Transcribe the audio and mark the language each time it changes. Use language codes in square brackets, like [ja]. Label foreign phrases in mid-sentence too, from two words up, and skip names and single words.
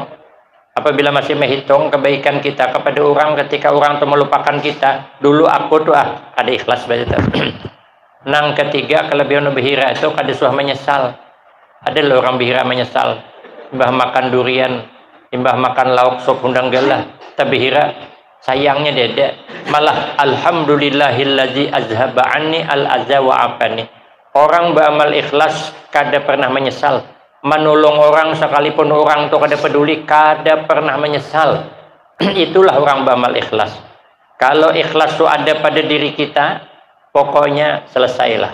[id] Apabila masih menghitung kebaikan kita kepada orang, ketika orang tuh melupakan kita, dulu aku tuh ada ikhlas begitu. [bjn] Nang ketiga kelebihan behira itu kada suah menyesal. Ada loh orang behira menyesal. Imbah makan durian, imbah makan lauk sop undang galah. Tapi behira sayangnya dede. [ar] Malah alhamdulillahillazi azhaba anni al-azza wa afani. [bjn] Orang beramal ikhlas kada pernah menyesal. Menolong orang sekalipun orang tuh kada peduli, kada pernah menyesal. Itulah orang beramal ikhlas. Kalau ikhlas tuh ada pada diri kita, pokoknya selesailah.